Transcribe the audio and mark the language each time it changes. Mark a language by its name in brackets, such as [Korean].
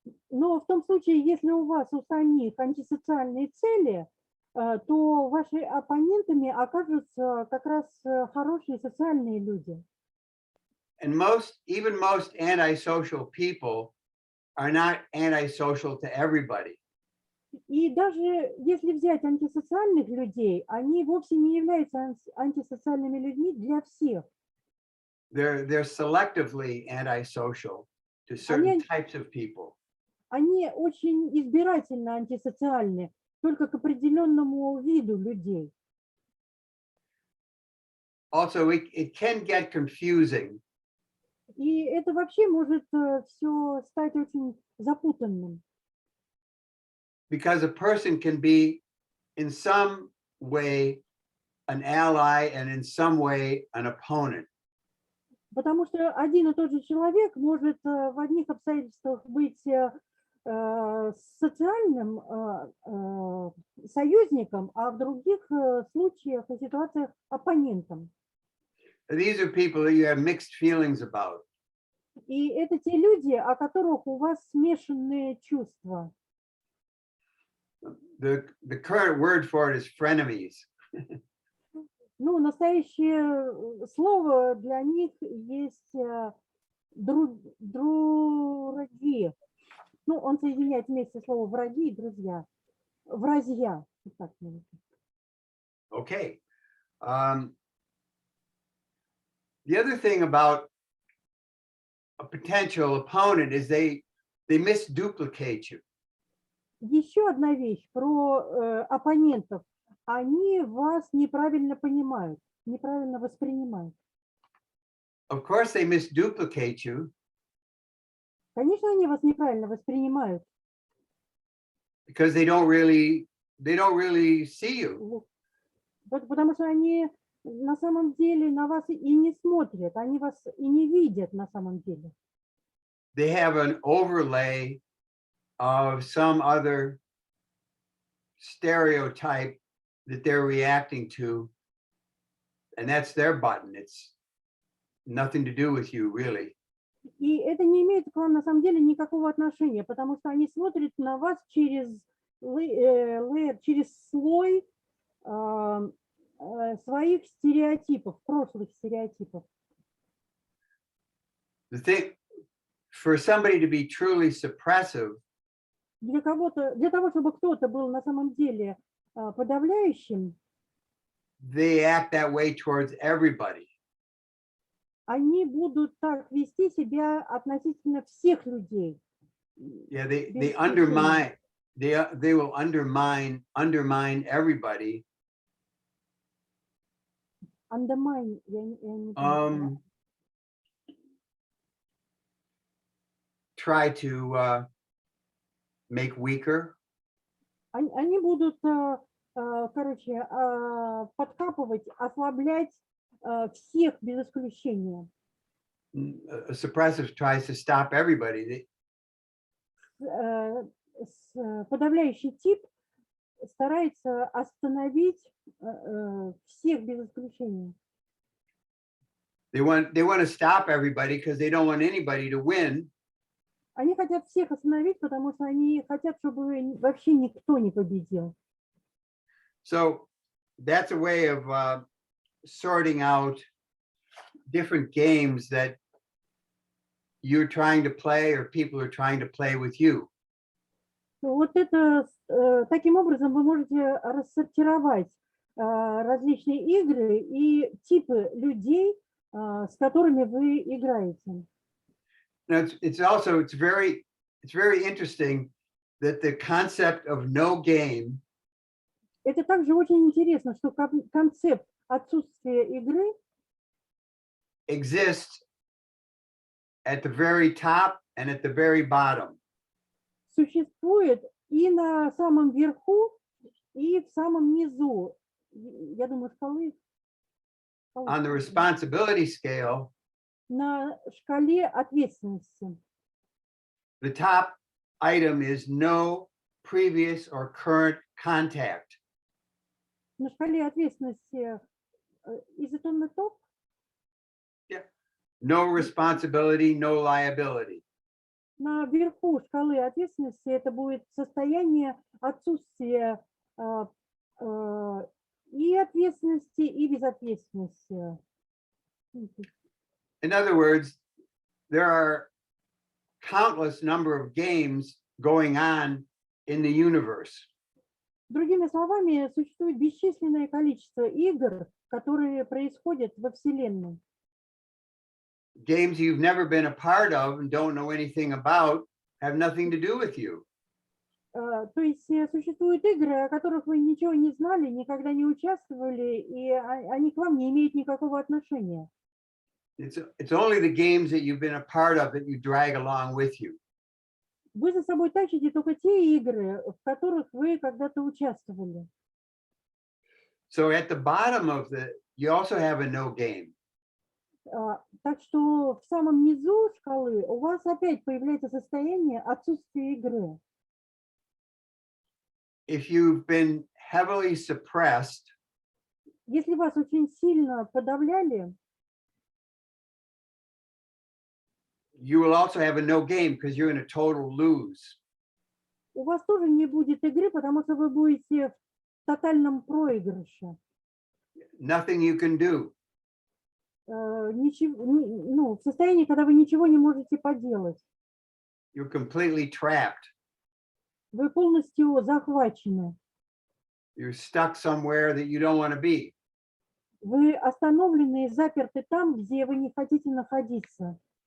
[Russian] Но в том случае, если у вас у самих антисоциальные цели, то ваши оппонентами окажутся как раз хорошие социальные люди. [English] And even most antisocial people are not antisocial to everybody. [Russian] И даже если взять антисоциальных людей, они вовсе не являются антисоциальными людьми для всех. [English] They're selectively antisocial to certain types of people. [Russian] Они очень избирательно антисоциальны, только к определенному виду людей. [English] Also, it can get confusing. [Russian] И это вообще может все стать очень запутанным. [English] Because a person can be in some way an ally and in some way an opponent. [Russian] Потому что один и тот же человек может в одних обстоятельствах быть социальным союзником, а в других случаях и ситуациях оппонентом. [English] These are people that you have mixed feelings about. [Russian] И это те люди, о которых у вас смешанные чувства. [English] The current word for it is frenemies. [Russian] Ну, настоящее слово для них есть враги. Ну, он соединяет вместе слово враги и друзья. Вразья. [English] Okay. The other thing about a potential opponent is they misduplicate you. [Russian] Еще одна вещь про оппонентов. Они вас неправильно понимают, неправильно воспринимают. [English] Of course, they misduplicate you. [Russian] Конечно, они вас неправильно воспринимают. [English] Because they don't really see you. [Russian] Потому что они на самом деле на вас и не смотрят, они вас и не видят на самом деле. [English] They have an overlay of some other stereotype that they're reacting to, and that's their button. It's nothing to do with you, really. [Russian] И это не имеет к вам на самом деле никакого отношения, потому что они смотрят на вас через слой своих стереотипов, прошлых стереотипов. [English] The thing, for somebody to be truly suppressive, [Russian] Для того, чтобы кто-то был на самом деле подавляющим, [English] they act that way towards everybody. [Russian] они будут так вести себя относительно всех людей. [English] Yeah, they undermine. They will undermine everybody. [Russian] Undermine, я не понимаю. [English] Try to make weaker. [Russian] Они будут, короче, подкапывать, ослаблять всех без исключения. [English] A suppressive tries to stop everybody. [Russian] Подавляющий тип старается остановить всех без исключения. [English] They want to stop everybody because they don't want anybody to win. [Russian] Они хотят всех остановить, потому что они хотят, чтобы вообще никто не победил. [English] So that's a way of sorting out different games that you're trying to play or people are trying to play with you. [Russian] Вот это таким образом вы можете рассортировать различные игры и типы людей, с которыми вы играете. [English] Now it's very interesting that the concept of no game [Russian] Это также очень интересно, что концепт отсутствия игры [English] exists at the very top and at the very bottom. [Russian] существует и на самом верху, И в самом низу, я думаю, шкалы. [English] on the responsibility scale, [Russian] На шкале ответственности. [English] the top item is no previous or current contact. [Russian] На шкале ответственности [English] is it on the top? No responsibility, no liability. [Russian] На верху шкалы ответственности это будет состояние отсутствия и ответственности, и безответственности. [English] In other words, there are countless number of games going on in the universe. [Russian] Другими словами, существует бесчисленное количество игр, которые происходят во Вселенной. [English] Games you've never been a part of and don't know anything about have nothing to do with you. [Russian] То есть существуют игры, о которых вы ничего не знали, никогда не участвовали, и они к вам не имеют никакого отношения. [English] It's only the games that you've been a part of that you drag along with you. [Russian] Вы за собой тащите только те игры, в которых вы когда-то участвовали. [English] So at the bottom of you also have a no game. [Russian] Так что в самом низу шкалы у вас опять появляется состояние отсутствия игры. [English] If you've been heavily suppressed, [Russian] Если вас очень сильно подавляли, [English] you will also have a no game because you're in a total lose. [Russian] у вас тоже не будет игры, потому что вы будете в тотальном проигрыше. [English] Nothing you can do. [Russian] В состоянии, когда вы ничего не можете поделать. [English] You're completely trapped. [Russian] Вы полностью захвачены. [English] You're stuck somewhere that you don't want to be. [Russian] Вы остановлены и заперты там, где вы не хотите находиться.